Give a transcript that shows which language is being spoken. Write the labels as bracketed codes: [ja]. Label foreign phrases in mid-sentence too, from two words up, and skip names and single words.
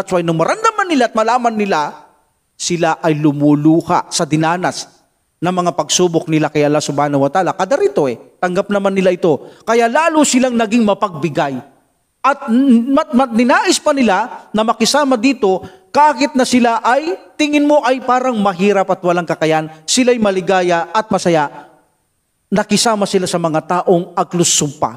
[en] That's why [tl] nung maramdaman nila at malaman nila, sila ay lumuluha sa dinanas ng mga pagsubok nila kay Allah [ar] سبحانه وتعالى. [tl] Kadarito tanggap naman nila ito. Kaya lalo silang naging mapagbigay. At ninais pa nila na makisama dito kahit na sila ay tingin mo ay parang mahirap at walang kakayan, sila'y maligaya at masaya. Nakisama sila sa mga taong [ar] أهل الصفة.